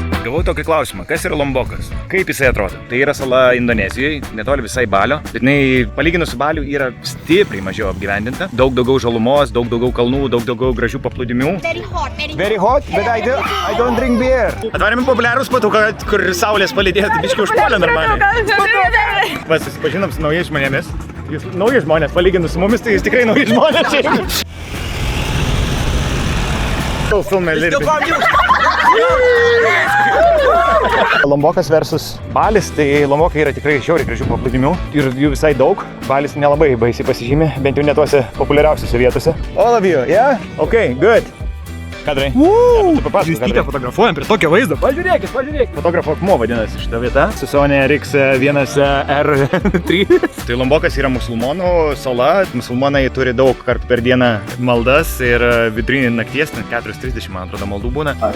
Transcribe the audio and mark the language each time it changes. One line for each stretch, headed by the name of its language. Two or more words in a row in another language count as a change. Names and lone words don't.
Lithuanian: Gavau tokį klausimą, kas yra Lombokas? Kaip jisai atrodo? Tai yra sala Indonezijoje, netoli visai Balio, bet jinai palyginus su Baliu yra stipriai mažiau apgyvendinta. Daug daugiau žalumos, daug daugiau kalnų, daug daugiau gražių paplūdimių.
English: Very hot, but I don't drink beer.
Lithuanian: Atvarėme populiarų spotų, kur saulės palydėti biškiai užpuolė normaliai. Susipažinom su naujais žmonėmis. Jūs nauji žmonės, palyginus su mumis, tai jūs tikrai nauji žmonės. Lombokas versus Balis, tai Lombokai yra tikrai žiauriai gražių paplūdimių ir jų visai daug. Balis nelabai baisiai pasižymė, bent jau ne tuose populiariausiose vietose.
English: All of you, yeah? Okay, good.
Lithuanian: Kadrai. Justytę fotografuojam prie tokio vaizdo. Pažiūrėkit. Fotografo akmuo vadinasi šita vieta. Su Sony RX1R3. Tai Lombokas yra musulmonų sala. Musulmonai turi daug kartų per dieną maldas ir vidurinį nakties, 4:30 man atrodo maldų būna.